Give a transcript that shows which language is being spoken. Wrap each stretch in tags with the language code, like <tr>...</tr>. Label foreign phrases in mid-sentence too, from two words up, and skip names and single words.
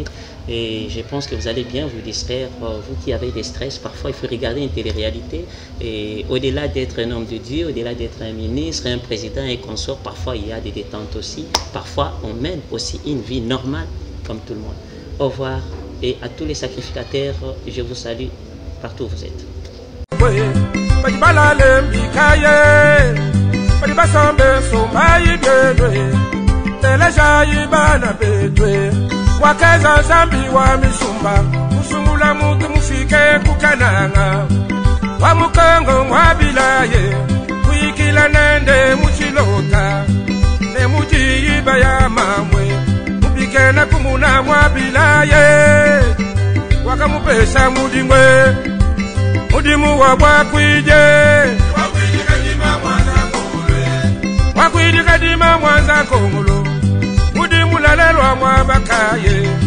<fr>Et je pense que vous allez bien vous distraire. Vous qui avez des stress, parfois il faut regarder une téléréalité. Et au-delà d'être un homme de Dieu, au-delà d'être un ministre, un président, un consort, parfois il y a des détentes aussi. Parfois on mène aussi une vie normale comme tout le monde. Au revoir. Et à tous les sacrificateurs, je vous salue partout où vous êtes.</fr> <lua>Wakeza zambi wa misumba kusungula mutu mufike kukananga wa mukongo mwabilaye kuyikila nende muchilota ne mujiyiba ya mamwe mubike na kumuna mwabilaye wakamupesa mudingwe mudimu wa wakwidika dima mwanza kongolo mudimu lalelwa mwabakaye</lua>